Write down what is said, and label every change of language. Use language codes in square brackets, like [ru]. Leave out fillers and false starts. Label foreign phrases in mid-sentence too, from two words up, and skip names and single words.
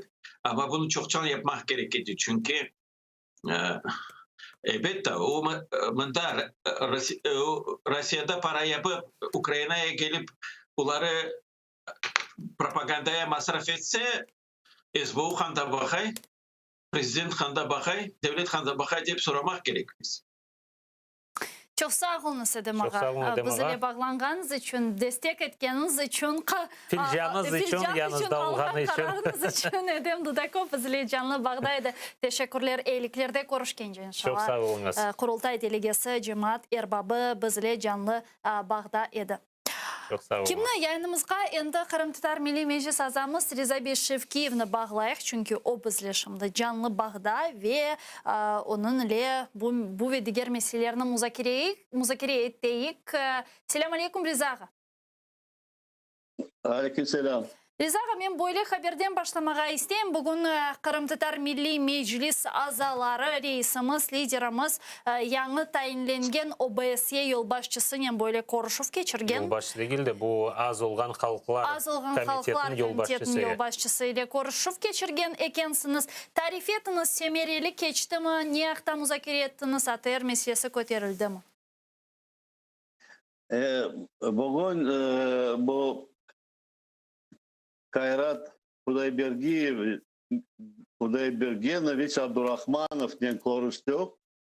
[crh] Ama bunu çoktan yapmak gerekirdi çünkü elbette o mında Rusya'da para yapıp Ukrayna'ya gelip bunları propagandaya masraf etse SBU kanda bakay, prezident kanda bakay, devlet kanda bakay deyip soramak gerekir. Çok sağ olun Sedem Çok sağ olun Ağa. Edem Ağa. Bizle bağlanğanız için, destek etkeniniz için, Filcanınız için, yanınızda olğanı için. kararınız için Edem Dudakov bizle canlı bağdaydı. Teşekkürler, eyliklerde görüşkence inşallah. Çok sağ olunuz. Kurultay delegesi Cemaat Erbabı bizle canlı bağda edi. Çok sağ olun. Kimni yayınımızga endi Kırım Tatar Milli Meclis azamız Riza Beşevkiyevni bağlayıq. Çünkü o bizle şimdi canlı bağda ve onun ile bu ve diğer meselelerini muzakere ettik. Selam aleyküm Riza ağa. Aleyküm selam. Riza ağa, men böyle haberden başlamağa isteyim. Bugün Kırım Tatar Milli Meclis azaları, reisimiz, liderimiz yanı tayinlengen OBSE yolbaşçısının böyle konuşup geçirgen. Yolbaşçı değil de bu az olğan halklar Komitetinin yolbaşçısı ile konuşup geçirgen ekensiniz. Tarif etiniz, semereli geçti mi? Niyakta muzakere ettiniz? ATR meselesi köterildi mi? Bugün bu Kayrat Hudaybergenovich Abdurrahmanov ne konuştuk.